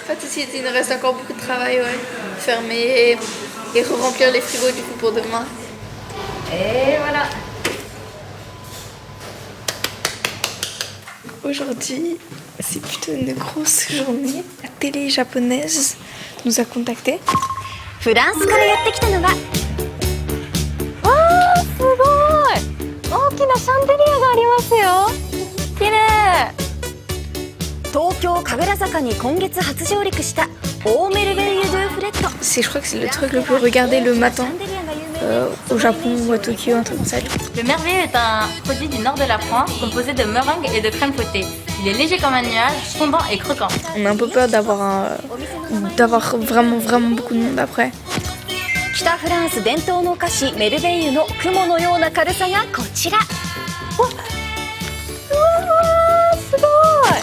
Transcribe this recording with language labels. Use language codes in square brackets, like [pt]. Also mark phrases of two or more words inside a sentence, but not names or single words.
[fr] pas tout de suite, il nous reste encore beaucoup de travail, ouais. Fermer et re-remplir les frigos du coup pour demain. Et voilà. Aujourd'hui, c'est plutôt une grosse journée. La télé japonaise nous a contactés. [ja] フランスからやってきたのが、わーすごい大きなシャンデリアがありますよ。綺麗。東京神楽坂に今月初上陸したオーメルベイユ・ドゥ・フレット。 [fr] Je crois que c'est le truc le plus regardé le matin au Japon ou à Tokyo, un truc comme ça. Le merveilleux est un produit du nord de la France composé de meringue et de crème fouettée. Il est léger comme un nuage, fondant et croquant. On a un peu peur d'avoir vraiment beaucoup de monde après. [ja] 北フランス伝統のお菓子メルベイユの雲のような軽さがこちら。うわーすごい。